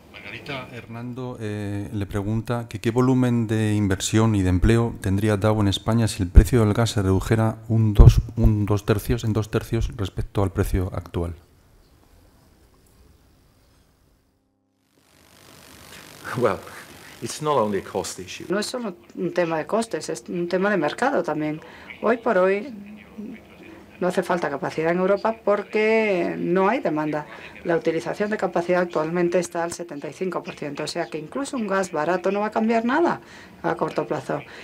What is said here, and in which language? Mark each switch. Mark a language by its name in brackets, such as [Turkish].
[Spanish] Margarita Hernando le pregunta que qué volumen de inversión y de empleo tendría Dow en España si el precio del gas se redujera en dos tercios respecto al precio actual. [English] Well, it's not only a cost issue. [Spanish] No es solo un tema de costes, es un tema de mercado también. Hoy por hoy no hace falta capacidad en Europa porque no hay demanda. La utilización de capacidad actualmente está al 75%, o sea que incluso un gas barato no va a cambiar nada a corto plazo.